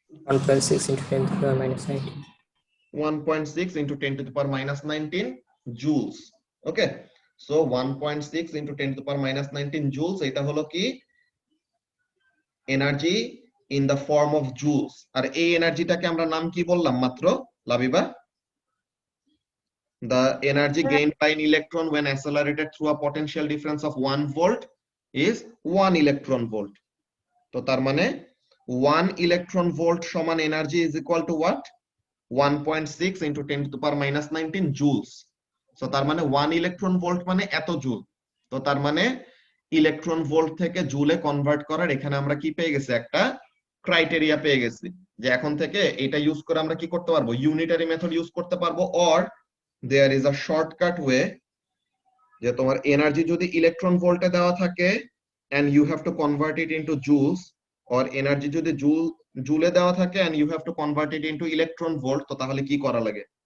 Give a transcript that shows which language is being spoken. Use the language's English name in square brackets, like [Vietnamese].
[English] 1.6 into 10 to the power minus 19. 1.6 into 10 to the power minus 19 joules. Okay, so 1.6 into 10 to the power minus 19 joules, [Bangla] এটা হলো কি [English] Energy in the form of joules. [Bangla] আর এই এনার্জিটাকে আমরা নাম কি বললাম মাত্র Labiba, [English] the energy gained by an electron when accelerated through a potential difference of 1 volt is 1 electron volt. [Bangla] তো তার মানে [English] 1 electron volt সমান energy is equal to what 1.6 into 10 to the power minus 19 joules. [Bangla] So তার মানে 1 electron volt মানে এত joule. তো তার মানে ইলেকট্রন ভোল্ট থেকে জুলে কনভার্ট করার এখানে আমরা কি পেয়ে গেছি একটা ক্রাইটেরিয়া পেয়ে গেছি যে এখন থেকে এটা ইউজ করে আমরা কি করতে পারবো ইউনিটারি মেথড ইউজ করতে পারবো, [English] or there is a shortcut way [Bangla] যে তোমার এনার্জি যদি ইলেকট্রন ভোল্টে দেওয়া থাকে [English] and you have to convert it into joules, [Bangla] or energy যদি জুলে দেওয়া থাকে [English] and you have to convert it into electron volt, [Bangla] তো তাহলে কি করা লাগে,